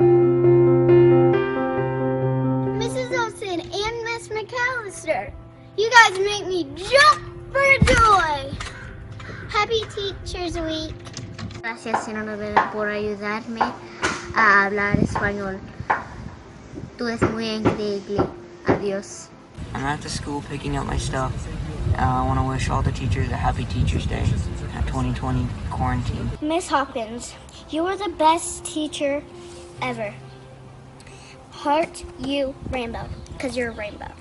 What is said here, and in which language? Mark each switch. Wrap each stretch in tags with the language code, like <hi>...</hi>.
<en>Mrs. Olson and Miss McAllister, you guys make me jump for joy. Happy Teachers Week.</en> <es>Gracias, señora Novela, por ayudarme a hablar español. Tú eres muy increíble. Adiós.</es> <en>I'm at the school picking up my stuff. I want to wish all the teachers a happy Teachers Day at 2020 quarantine. Miss Hopkins, you are the best teacher ever. Heart you rainbow, because you're a rainbow.</en>